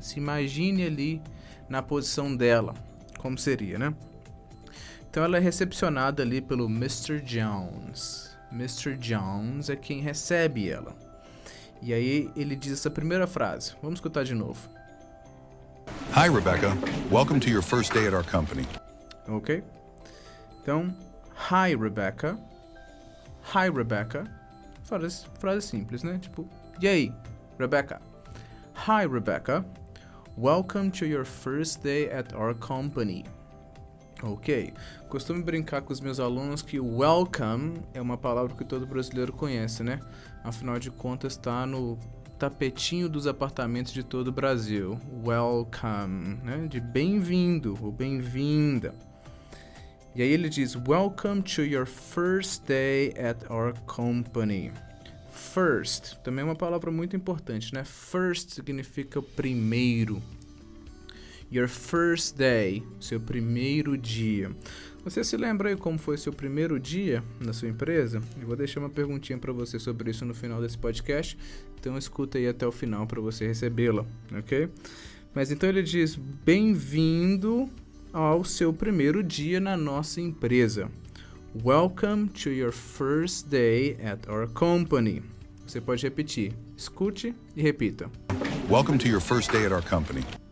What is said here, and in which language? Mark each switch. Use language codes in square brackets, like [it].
[pt] Se imagine ali na posição dela, como seria, né? Então ela é recepcionada ali pelo Mr. Jones. Mr. Jones é quem recebe ela. E aí ele diz essa primeira frase. Vamos escutar de novo. [en] Hi, Rebecca. Welcome to your first day at our company. [pt] Ok? Então, [en] hi, Rebecca. Hi, Rebecca. [pt] Frase simples, né? Tipo, e aí, Rebecca? [en] Hi, Rebecca. Welcome to your first day at our company. [pt] Ok, costumo brincar com os meus alunos que welcome é uma palavra que todo brasileiro conhece, né? Afinal de contas, está no tapetinho dos apartamentos de todo o Brasil. Welcome, né? De bem-vindo ou bem-vinda. E aí ele diz, [en] welcome to your first day at our company. [pt] First, também é uma palavra muito importante, né? First significa primeiro. [en] Your first day, [pt] seu primeiro dia. Você se lembra aí como foi seu primeiro dia na sua empresa? Eu vou deixar uma perguntinha para você sobre isso no final desse podcast, então escuta aí até o final para você recebê-la, ok? Mas então ele diz, bem-vindo ao seu primeiro dia na nossa empresa. [en] Welcome to your first day at our company. [pt] Você pode repetir, escute e repita. [en] Welcome to your first day at our company.